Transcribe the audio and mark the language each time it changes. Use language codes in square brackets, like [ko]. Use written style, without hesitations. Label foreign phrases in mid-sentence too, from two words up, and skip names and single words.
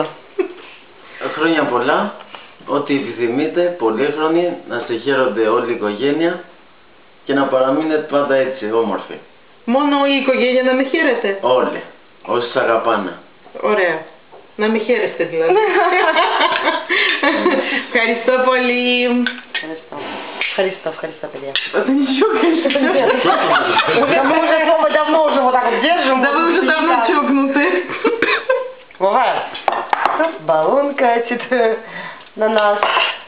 [el] Χρόνια πολλά, ό,τι επιθυμείτε, πολύχρονοι, να σε χαίρονται όλη η οικογένεια και να παραμείνετε πάντα έτσι, όμορφοι. Μόνο η οικογένεια να με χαίρεται? Όλοι, όσοι σας αγαπάνε. Ωραία. Να με χαίρεστε δηλαδή. Ευχαριστώ πολύ. Ευχαριστώ, παιδιά. [ru] Мы давно уже вот так вот держим. Да вы уже давно чокнуты. Баллон катит на нас.